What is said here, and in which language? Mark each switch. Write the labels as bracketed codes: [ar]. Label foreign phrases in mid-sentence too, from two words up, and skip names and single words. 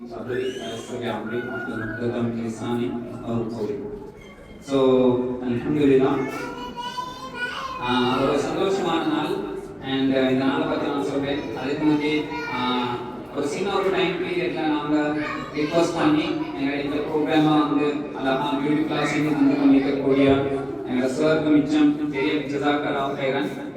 [ar] صدري ويسر لي أمري واحلل عقدة من لساني يفقهوا قولي. [ta] ஸோ அல்ஹம்துலில்லாஹ் ஒரு சந்தோஷமான நாள். அண்ட் இந்த நாளை பற்றி நான் சொல்கிறேன். அதுக்கு முன்னாடி ஒரு சின்ன ஒரு [en] time period [ta] நாங்கள் ரிக்வஸ்ட் பண்ணி எங்கள் இந்த ப்ரோக்ராமை வந்து அழகாக [en] beauty class [ta] வந்து பண்ணிக்கக்கூடிய எங்கள் சாருக்கு மிச்சம் பெரிய [ar] جزاك الله خيرا.